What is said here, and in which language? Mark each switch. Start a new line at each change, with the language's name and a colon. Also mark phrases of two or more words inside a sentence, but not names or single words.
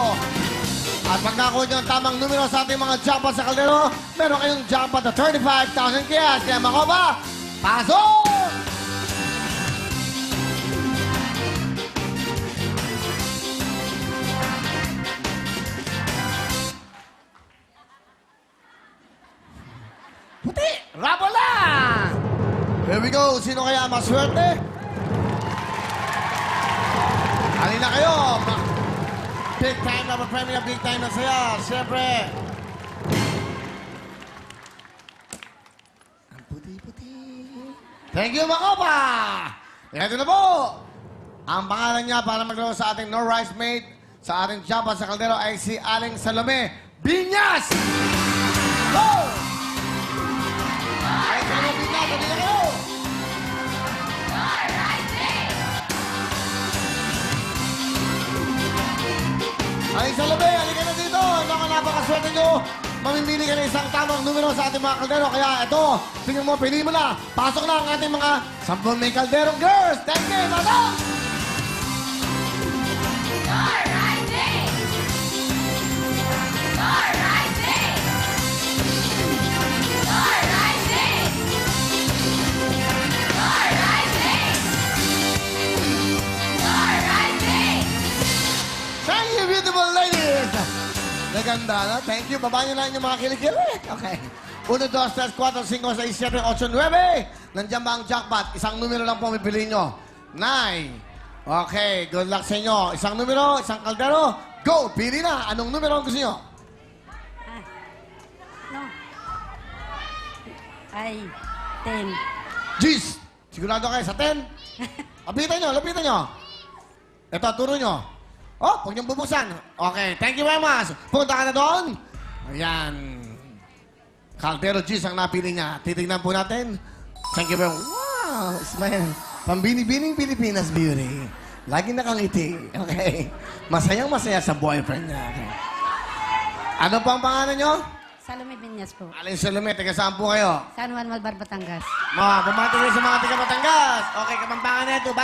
Filipino: At pag nakuha niyo ang tamang numero sa ating mga jackpot sa kaldero, meron kayong jackpot na 35,000 cash. Kaya makoba, pasok! Puti! Rabola!
English: Here we go.
Filipino: Sino kaya maswerte? Halina kayo.
English: Big time
Filipino: na pa-premier,
English: big time
Filipino: na saya. Siyempre. Ang puti-puti.
English: Thank you,
Filipino: Makopa! Ito na po. Ang pangalan niya para maglaro sa ating No Rice Mate sa ating Japan sa Kaldero ay si Aling Salome Binyas! Go! Ay, Salome Binyas, halina kayo! Nor Rice Mate! Ay, Salome, halika na dito. Napakaswerte nyo. Mamimili ka ng isang tamang numero sa ating mga kaldero. Kaya ito, tingnan mo, pili mo na. Pasok na ang ating mga 10 may kalderong girls.
English: Thank you, pasok!
Filipino: Nor Rice Mate! Nor Rice Mate! Nor Rice Mate! Nor Rice Mate! Nor Rice Mate! ganda, no?
English: Thank you.
Filipino: Baba niyo lang yung mga kilikili.
English: Okay. 1, 2, 3, 4, 5, 6, 7, 8, 9.
Filipino: Nandiyan ba ang jackpot? Isang numero lang po pipiliin nyo. 9. Okay,
English: good luck
Filipino: sa inyo. Isang numero, isang kaldero. Go! Pili na. Anong numero ang gusto nyo? No. Ay, 10. Jeez! Sigurado kayo sa 10? Lapitan nyo. Ito, turo nyo. Oh, huwag niyong bubuksan.
English: Okay, thank you very much.
Filipino: Punta ka na doon. Ayan. Caldero Jeez ang napili niya. Titignan po natin.
English: Thank you very much. Wow, smile.
Filipino: Pambini-bining Pilipinas beauty. Lagi nakangiti. Okay. Masayang-masaya sa boyfriend niya. Okay. Ano po ang pangalan nyo? Salome Binyas po. Aling Salome, taga saan po kayo? San Juan Malbar, Batangas. Bumati kayo sa mga taga Batangas. Okay, kapampangan na ito.